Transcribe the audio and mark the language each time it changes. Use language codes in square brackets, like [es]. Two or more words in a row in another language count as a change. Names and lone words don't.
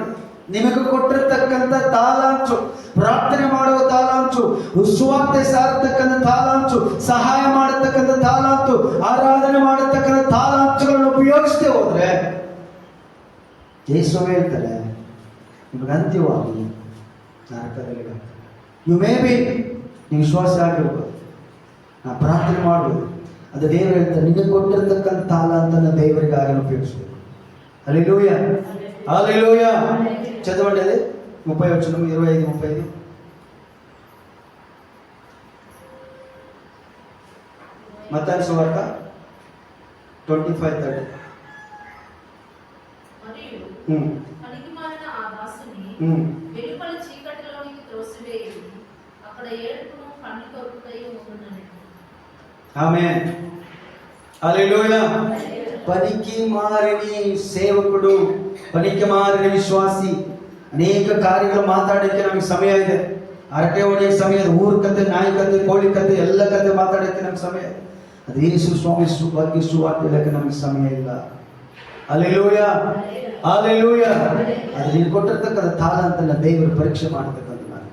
[kn] ನಿಮಗೆ ಕೊಟ್ಟಿರತಕ್ಕಂತ ತಾಲಾಂಚು, ಪ್ರಾರ್ಥನೆ ಮಾಡುವ ತಾಲಾಂಚು, ಸುವಾರ್ತೆ ಸಾರತಕ್ಕಂಥ ತಾಲಾಂಚು, ಸಹಾಯ ಮಾಡತಕ್ಕಂಥ ತಾಲಾಂತು, ಆರಾಧನೆ ಮಾಡತಕ್ಕಂಥ ತಾಲಾಂಚುಗಳನ್ನು ಉಪಯೋಗಿಸದೆ ಹೋದ್ರೆ, ಯೇಸು ಹೇಳ್ತಾರೆ, ನಿಮಗೆ ಅಂತ್ಯವಾಗಿ ನರಕದಲ್ಲಿ [en] you may be [kn] ನೀವು ವಿಶ್ವಾಸ ಆಗಿರ್ಬೋದು, ನಾ ಪ್ರಾರ್ಥನೆ ಮಾಡುವುದು, ಅದು ದೇವರು ಹೇಳ್ತಾರೆ, ನಿಮಗೆ ಕೊಟ್ಟಿರತಕ್ಕಂಥ ತಾಲಾಂತನ ದೇವರಿಗಾಗಿ ಉಪಯೋಗಿಸಬೇಕು. ಹಲ್ಲೆಲೂಯಾ, ಹಲ್ಲೆಲೂಯಾ. [te] చదవండి అది 30 వచనం 25-30. మత్తయి సువార్త 25:30. మరియు పనికిమాలిన ఆ దాసుని వెలుపల చీకటిలోనికి త్రోసివేయి, అక్కడ ఏడుపును కన్ను కొరుకుతాయి ఉండునని. ఆమేన్, హల్లెలూయా. పనికి మారిని సేవకుడు, పనికి మారిన విశ్వాಸಿ, [kn] ಅನೇಕ ಕಾರ್ಯಗಳು ಮಾತಾಡೋಕ್ಕೆ ನಮಗೆ ಸಮಯ ಇದೆ. ಹರಟೆ ಹೊಡೆಯಕ್ಕೆ ಸಮಯ ಇದೆ. ಊರ ಕತೆ, ನಾಯಿ ಕತೆ, ಕೋಳಿ ಕತೆ, ಎಲ್ಲ ಕತೆ ಮಾತಾಡೋಕ್ಕೆ ನಮ್ಗೆ ಸಮಯ ಇದೆ. ಅದು ಯೇಸು ಸ್ವಾಮಿ ಬಗ್ಗೆ ಸುವಾರ್ತೆ ಹೇಳಕ್ಕೆ ನಮಗೆ ಸಮಯ ಇಲ್ಲ. ಹಲ್ಲೆಲೂಯಾ, ಹಲ್ಲೆಲೂಯಾ. ಅದು ನೀವು ಕೊಟ್ಟಿರ್ತಕ್ಕಂಥ ತಾಲಾಂತನ್ನ ದೇವರು ಪರೀಕ್ಷೆ ಮಾಡತಕ್ಕಂಥ ಮಾರ್ಗ.